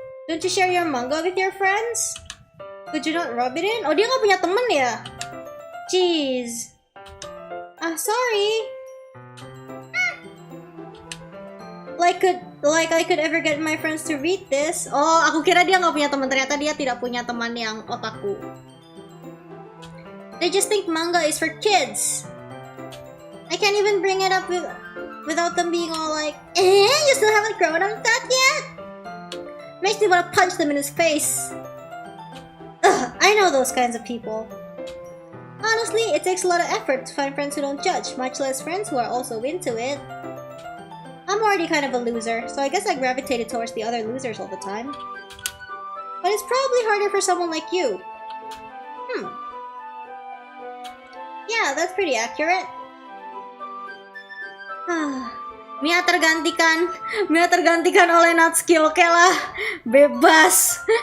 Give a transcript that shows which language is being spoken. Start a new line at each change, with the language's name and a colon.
English: Don't you share your manga with your friends? Could you not rub it in?
Indonesian: Oh, dia nggak punya temen ya?
English: Jeez. Sorry. Like I could ever get my friends to read this.
Indonesian: Oh, aku kira dia nggak punya teman. Ternyata dia tidak punya teman yang otaku.
English: They just think manga is for kids. I can't even bring it up without them being all like, you still haven't grown up that yet? Makes me want to punch them in his face. Ugh, I know those kinds of people. Honestly, it takes a lot of effort to find friends who don't judge, much less friends who are also into it. I'm already kind of a loser, so I guess I gravitated towards the other losers all the time. But it's probably harder for someone like you. Yeah, that's pretty accurate.
Indonesian: Mia tergantikan oleh Natsuki, oke lah, bebas.